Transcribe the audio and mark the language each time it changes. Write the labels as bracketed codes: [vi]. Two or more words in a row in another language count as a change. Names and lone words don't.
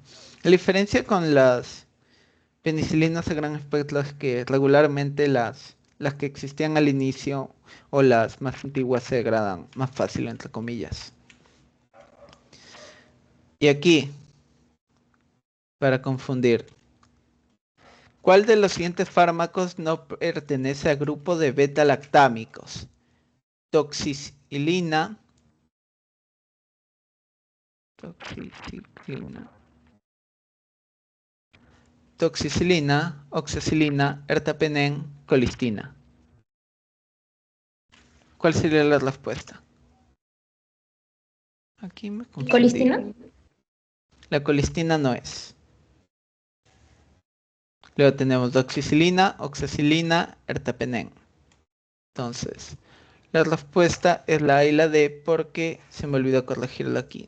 [es] La diferencia con las penicilinas a gran espectro es que regularmente las que existían al inicio o las más antiguas se degradan más fácil, entre comillas. Y aquí, para confundir, ¿cuál de los siguientes fármacos no pertenece al grupo de beta-lactámicos? Toxicilina, oxacilina, ertapenem, colistina. ¿Cuál sería la respuesta? Aquí me confundí. ¿Colistina? La colistina no es. Luego tenemos doxicilina, oxacilina, ertapenem. Entonces, la respuesta es la A y la D porque se me olvidó corregirlo aquí.